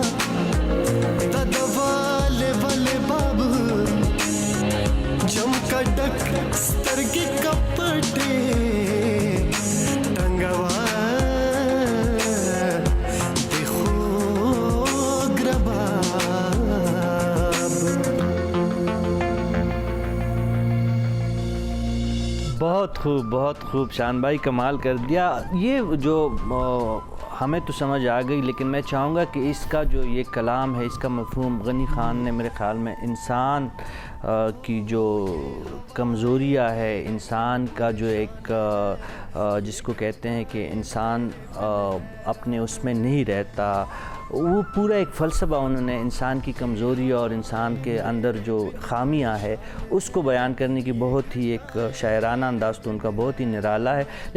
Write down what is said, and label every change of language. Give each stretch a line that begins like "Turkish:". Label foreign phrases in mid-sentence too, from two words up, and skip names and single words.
Urdu: ददवाले वाले बाब जमकडक स्तरगी कपटे टंगवा देखो ग्रबाब بہت خوب شان بھائی، کمال کر دیا. یہ جو ہمیں تو سمجھ آ گئی، لیکن میں چاہوں گا کہ اس کا جو یہ کلام ہے، اس کا مفہوم غنی خان نے میرے خیال میں انسان کی جو کمزوریاں ہے، انسان کا جو ایک جس کو کہتے ہیں کہ انسان اپنے اس میں نہیں رہتا، وہ پورا ایک فلسفہ انہوں نے انسان کی کمزوری اور انسان کے اندر جو خامیاں ہے اس کو بیان کرنے کی بہت ہی ایک شاعرانہ انداز تو ان کا بہت ہی نرالا ہے.